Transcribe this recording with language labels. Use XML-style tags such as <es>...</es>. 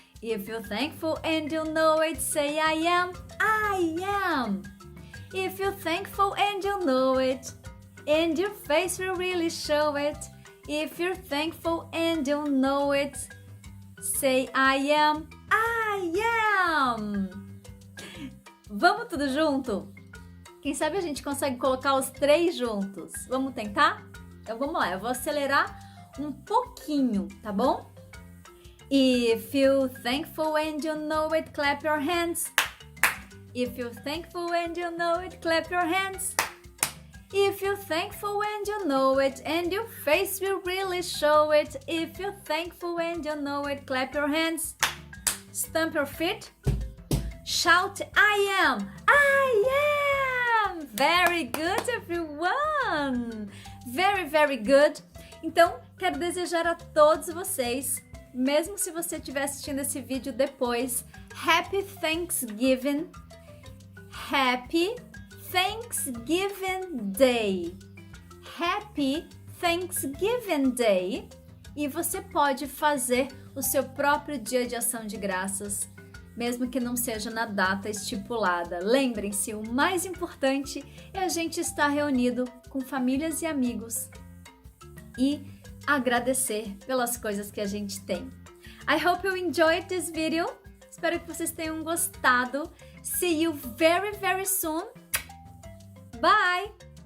<en>If you're thankful and you know it, say, I am, I am. If you're thankful and you know it, and your face will really show it. If you're thankful and you know it, say, I am, I am.</en> <pt>Vamos tudo junto? Quem sabe a gente consegue colocar os três juntos. Vamos tentar? Então vamos lá, eu vou acelerar um pouquinho, tá bom?</pt> <en>If you're thankful and you know it, clap your hands. If you're thankful and you know it, clap your hands. If you're thankful and you know it, and your face will really show it. If you're thankful and you know it, clap your hands. Stamp your feet. Shout, I am, I am. Very good, everyone. Very, very good.</en> <pt>Então, quero desejar a todos vocês, mesmo se você estiver assistindo esse vídeo depois,</pt> <en>Happy Thanksgiving. Happy Thanksgiving Day. Happy Thanksgiving Day.</en> <pt>E você pode fazer o seu próprio dia de ação de graças, mesmo que não seja na data estipulada. Lembrem-se, o mais importante é a gente estar reunido com famílias e amigos e agradecer pelas coisas que a gente tem.</pt> <en>I hope you enjoyed this video.</en> <pt>Espero que vocês tenham gostado.</pt> <en>See you very, very soon. Bye!</en>